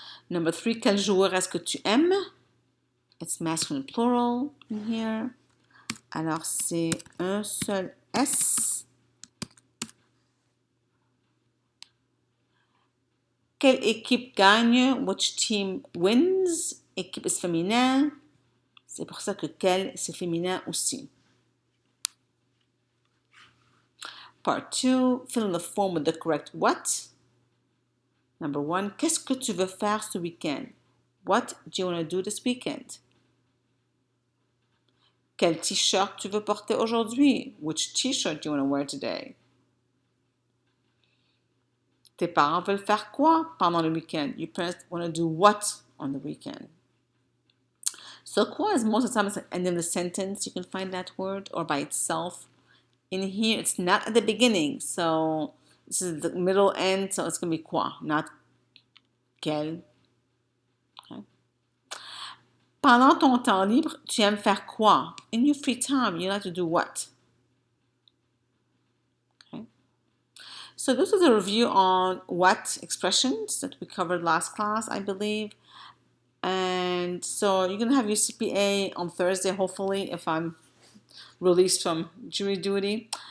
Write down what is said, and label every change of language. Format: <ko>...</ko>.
<en>Number 3,</en> <fr>quel joueur est-ce que tu aimes?</fr> <en>It's masculine plural in here.</en> <fr>Alors, c'est un seul S. Quelle équipe gagne?</fr> <en>Which team wins?</en> <fr>Équipe est féminin. C'est pour ça que quel, c'est féminin aussi.</fr> <en>Part 2, fill in the form with the correct what. Number 1,</en> <fr>qu'est-ce que tu veux faire ce week-end?</fr> <en>What do you want to do this weekend?</en> <fr>Quel t-shirt tu veux porter aujourd'hui?</fr> <en>Which t-shirt do you want to wear today?</en> <fr>Tes parents veulent faire quoi pendant le week-end?</fr> <en>Your parents want to do what on the weekend? So quoi is most of the time it's at the end of the sentence. You can find that word or by itself. In here, it's not at the beginning. So this is the middle end. So it's going to be quoi, not quel. Okay.</en> <fr>Pendant ton temps libre, tu aimes faire quoi?</fr> <en>In your free time, you like to do what? Okay. So this is a review on what expressions that we covered last class, I believe. And so you're going to have your CPA on Thursday, hopefully, if I'm released from jury duty.</en>